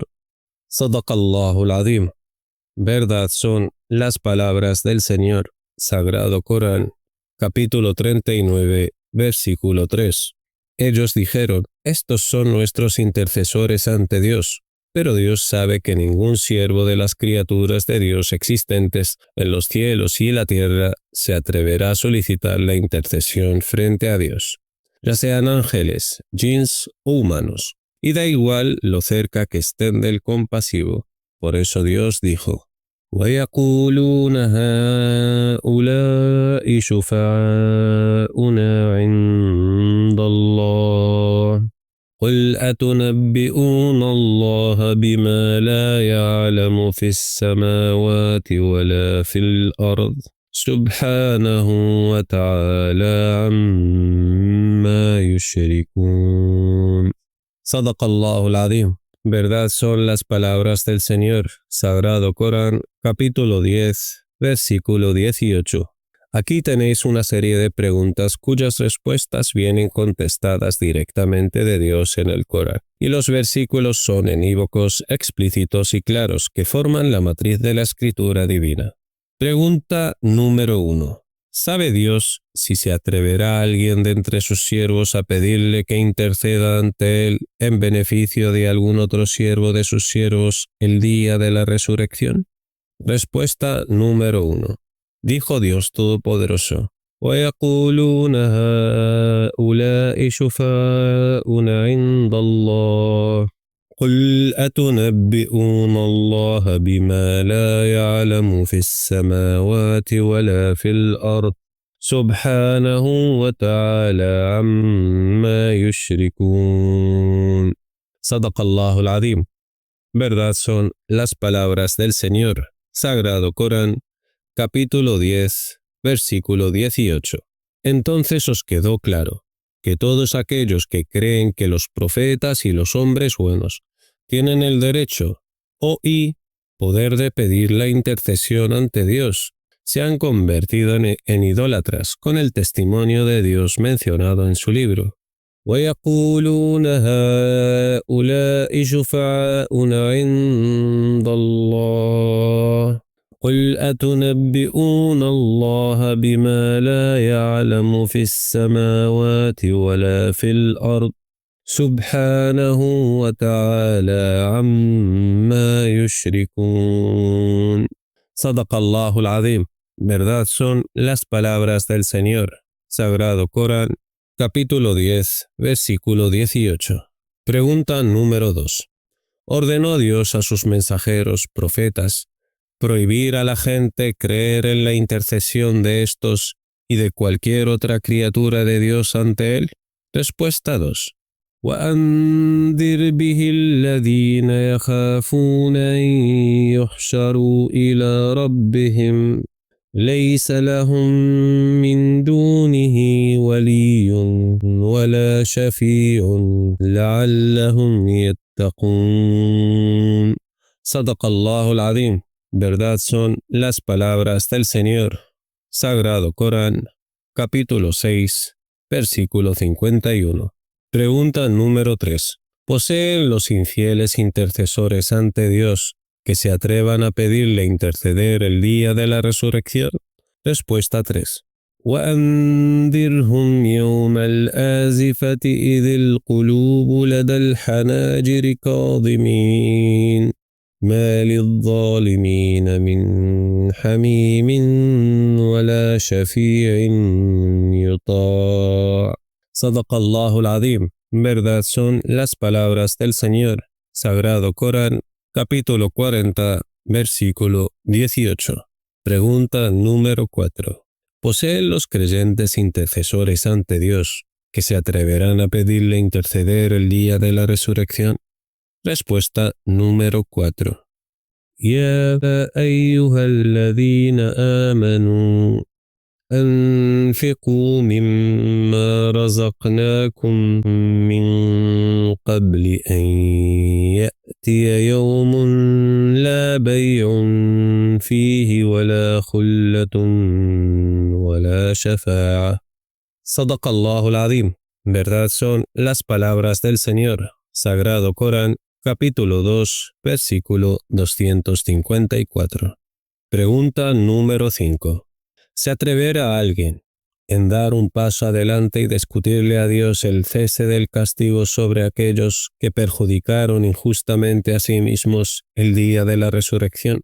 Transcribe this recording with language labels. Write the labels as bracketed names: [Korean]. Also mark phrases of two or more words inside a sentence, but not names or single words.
[Arabic] صدق الله العظيم. [Spanish] Verdad son las palabras del Señor, Sagrado Corán, capítulo 39, versículo 3. Ellos dijeron: estos son nuestros intercesores ante Dios. Pero Dios sabe que ningún siervo de las criaturas de Dios existentes en los cielos y la tierra se atreverá a solicitar la intercesión frente a Dios, ya sean ángeles, jinns o humanos, y da igual lo cerca que estén del compasivo. Por eso Dios dijo: [Arabic] وَيَقُولُونَ هَؤُلَاءِ شُفَعَاؤُنَا عِندَ اللَّهِ قل أتنبئون الله بما لا يعلم في السماوات ولا في الأرض سبحانه وتعالى عما يشركون. صدق الله العظيم. [Spanish] Verdad son las palabras del Señor, Sagrado Corán, capítulo 10, versículo 18. Aquí tenéis una serie de preguntas cuyas respuestas vienen contestadas directamente de Dios en el Corán, y los versículos son unívocos, explícitos y claros que forman la matriz de la escritura divina. Pregunta número 1. ¿Sabe Dios si se atreverá alguien de entre sus siervos a pedirle que interceda ante él en beneficio de algún otro siervo de sus siervos el día de la resurrección? Respuesta número 1. Dijo Dios Todopoderoso: [Arabic] وَيَقُولُونَ هَؤُلَاءِ شُفَعَاؤُنَا عِندَ اللَّهِ قُلْ أَتُنَبِّئُونَ اللَّهَ بِمَا لَا يَعْلَمُ فِي السَّمَاوَاتِ وَلَا فِي الْأَرْضِ سُبْحَانَهُ وَتَعَالَى عَمَّا يُشْرِكُونَ. صدق الله العظيم. [Spanish] Verdad son las palabras del Señor. Sagrado Corán, capítulo 10, versículo 18. Entonces os quedó claro que todos aquellos que creen que los profetas y los hombres buenos tienen el derecho y poder de pedir la intercesión ante Dios, se han convertido en idólatras con el testimonio de Dios mencionado en su libro. [Arabic] وَيَقُولُونَ هَؤُلَاءِ شُفَعَاؤُنَا عِندَ اللَّهِ قُلْ أَتُنَبِّئُونَ اللَّهَ بِمَا لَا يَعْلَمُ فِي السَّمَاوَاتِ وَلَا فِي الْأَرْضِ سُبْحَانَهُ وَتَعَالَى عَمَّا يُشْرِكُونَ. صدق الله العظيم. [Spanish] Verdad son las palabras del Señor. Sagrado Corán, capítulo 10, versículo 18. Pregunta número 2. ¿Ordenó Dios a sus mensajeros, profetas, prohibir a la gente creer en la intercesión de estos y de cualquier otra criatura de Dios ante Él? Respuesta 2. [Arabic] وَأَنذِرْ بِهِ الَّذِينَ يَخَافُونَ أَن يُحْشَرُوا إِلَى رَبِّهِمْ لَيْسَ لَهُم مِّن دُونِهِ وَلِيٌّ وَلَا شَفِيعٌ لَعَلَّهُمْ يَتَّقُونَ. صدق الله العظيم. [Spanish] Verdad son las palabras del Señor. Sagrado Corán, capítulo 6, versículo 51. Pregunta número 3. ¿Poseen los infieles intercesores ante Dios que se atrevan a pedirle interceder el día de la resurrección? Respuesta 3. [Arabic] وَأَنذِرْهُمْ يَوْمَ الْآزِفَةِ إِذِ الْقُلُوبُ لَدَى الْحَنَاجِرِ كَاظِمِينَ مَا لِلظَّالِمِينَ مِنْ حَمِيمٍ وَلَا شَفِيعٍ يُطَاعُ. صدق الله العظيم. [Spanish] Verdad son las palabras del Señor. Sagrado Corán, capítulo 40, versículo 18. Pregunta número 4. ¿Poseen los creyentes intercesores ante Dios que se atreverán a pedirle interceder el día de la resurrección? Respuesta número 4. [Arabic] يا أيها الذين آمنوا أنفقوا مما رزقناكم من قبل أن يأتي يوم لا بيع فيه ولا خلة ولا شفاعة. صدق الله العظيم. [Spanish] Verdad son las palabras del Señor. Sagrado Corán, capítulo 2, versículo 254. Pregunta número 5. ¿Se atreverá alguien en dar un paso adelante y discutirle a Dios el cese del castigo sobre aquellos que perjudicaron injustamente a sí mismos el día de la resurrección?